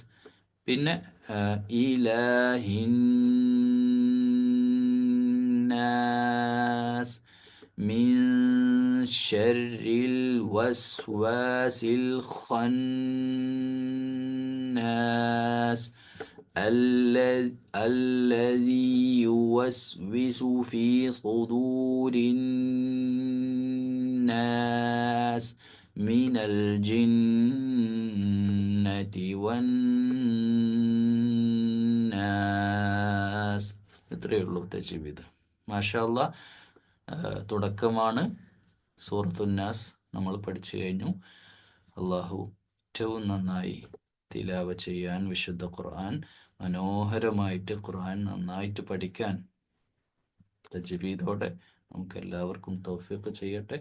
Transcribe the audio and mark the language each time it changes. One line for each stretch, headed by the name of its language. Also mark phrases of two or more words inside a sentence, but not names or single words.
Arabic: പിന്നെ إله الناس من شر الوسواس ഖന്നാസ് الذي يوسوس في صدور الناس من الجنة والناس.
Malayalam: ഇത്രയേ ഉള്ളൂ തജ്വീദ്.
Arabic: ما شاء الله.
Malayalam: തുടക്കമാണ്. സൂറത്തുന്നാസ് നമ്മൾ പഠിച്ചു കഴിഞ്ഞു. അള്ളാഹു ഏറ്റവും നന്നായി തിലാവ ചെയ്യാൻ, വിശുദ്ധ ഖുർആൻ മനോഹരമായിട്ട് ഖുർആൻ നന്നായിട്ട് പഠിക്കാൻ തജ്വീദോടെ നമുക്ക് എല്ലാവർക്കും തൗഫീഖ് ചെയ്യട്ടെ.